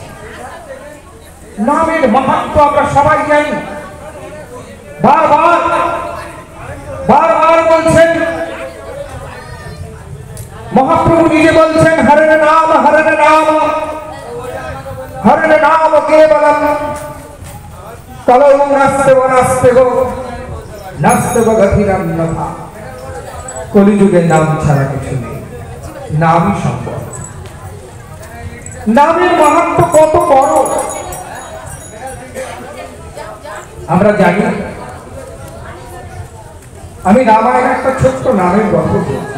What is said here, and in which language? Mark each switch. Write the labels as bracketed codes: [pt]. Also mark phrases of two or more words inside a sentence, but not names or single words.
[bn] নামের মাহাত্ম্য আমরা সবাই জানি। বারবার বারবার বলছেন মহাপ্রভু, নিজে বলছেন [sa] হরের নাম, হরের নাম, হরের নাম কেবলম কলৌ নাস্তেব নাস্তেব নাস্তেব গতিরন্যথা। [bn] কলিযুগের নাম ছাড়া কিছু নেই, নামই সম্ভব। নামের মাহাত্ম্য কত বড় আমরা জানি। আমি রামায়ণের একটা ছোট্ট নামের গল্প বলছি।